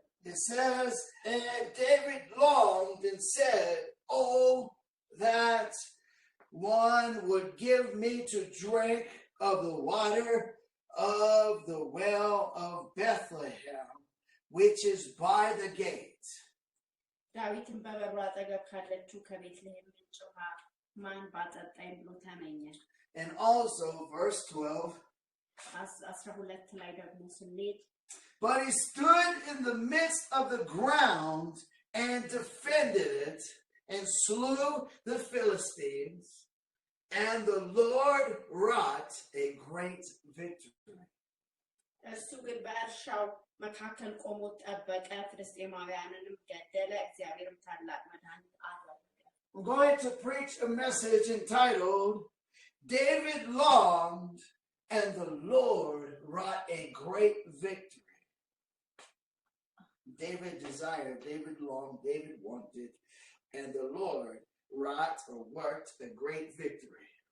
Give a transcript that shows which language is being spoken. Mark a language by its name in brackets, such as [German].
[English] It says, "And David longed and said, Oh, that one would give me to drink of the water of the well of Bethlehem, which is by the gate." [Amharic] ዳዊትን በበሩ አጠገብ ካለችው ከቤተልሔም ምንጭ ውሃ ማን ባጠጣኝ ብሎ ተመኘ። [English] And also verse 12, [Amharic] 12 ላይ ደግሞ ስንሄድ [English] But he stood in the midst of the ground and defended it and slew the Philistines. And the Lord wrought a great victory. [Amharic] እሱ ግን በእርሻው መካከል ቆሞ ጠበቀ፣ ፍልስጤማውያንንም ገደለ። እግዚአብሔርም ታላቅ መድኃኒት አደረገ። [English] I'm going to preach a message entitled, David Longed and the Lord Wrought a Great Victory. David desired, David longed, David wanted, and the Lord wrought or worked a great victory.